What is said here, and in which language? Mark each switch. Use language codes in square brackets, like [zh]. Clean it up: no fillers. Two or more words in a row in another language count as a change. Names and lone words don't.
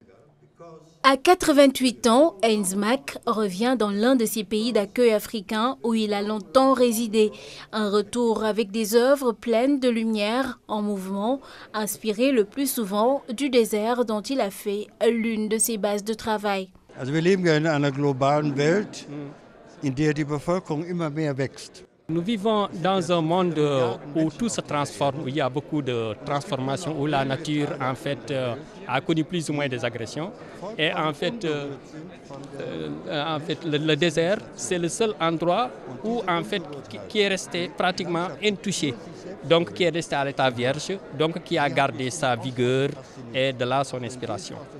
[fr] À 88 ans, Heinz Mark revient dans l'un de ces pays d'accueil africains où il a longtemps résidé. Un retour avec des œuvres pleines de lumière, en mouvement, inspirées le plus souvent du désert dont il a fait l'une de ses bases de travail. [de] Wir leben in einer globalen Welt, in der die Bevölkerung immer mehr wächst. [fr] Nous vivons dans un monde où tout se transforme, où il y a beaucoup de transformations, où la nature en fait a connu plus ou moins des agressions. Et en fait le désert, c'est le seul endroit où en fait qui est resté pratiquement intouché, donc qui est resté à l'état vierge, donc qui a gardé sa vigueur et de là son inspiration.